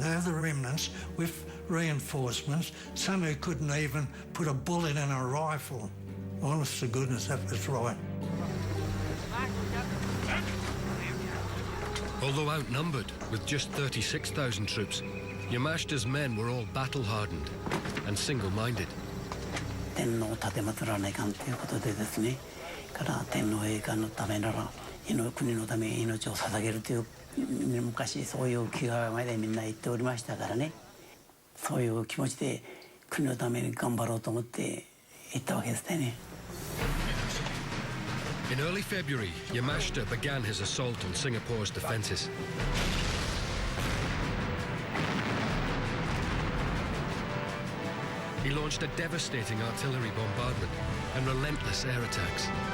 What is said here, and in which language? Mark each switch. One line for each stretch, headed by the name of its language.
English: They were the remnants with reinforcements, some who couldn't even put a bullet in a rifle. Honest to goodness, that was right. Although outnumbered with just 36,000 troops, Yamashita's men were all battle-hardened and single-minded.
Japanese: 天皇を立てまつらないかんということでですね、から天皇陛下のためなら国のために命を捧げるという昔そういう気概までみんな言っておりましたからね、そういう気持ちで国のために頑張ろうと思って言ったわけですね。
English: In early February, Yamashita began his assault on Singapore's defences. He launched a devastating artillery bombardment and relentless air attacks.